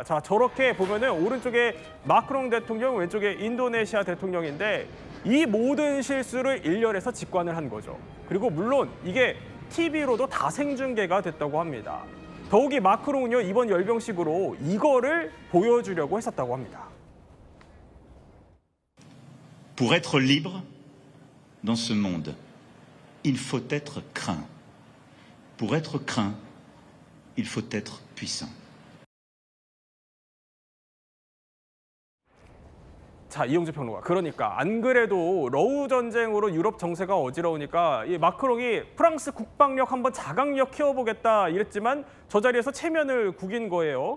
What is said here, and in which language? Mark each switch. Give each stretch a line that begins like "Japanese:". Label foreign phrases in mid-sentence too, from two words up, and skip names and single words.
Korean: 자, 저렇게 보면은 오른쪽에 마크롱 대통령, 왼쪽에 인도네시아 대통령인데 이 모든 실수를 일렬에서 직관을 한 거죠. 그리고 물론 이게 TV로도 다 생중계가 됐다고 합니다. 더욱이 마크롱은요, 이번 열병식으로 이거를 보여주려고 했었다고 합니다.
French: Pour être libre dans ce monde, il faut être craint. Pour être craint, il faut être puissant.
Korean: 자, 이용주 평론가. 그러니까 안 그래도 러우 전쟁으로 유럽 정세가 어지러우니까 이 마크롱이 프랑스 국방력 한번 자강력 키워보겠다 이랬지만 저 자리에서 체면을 구긴 거예요.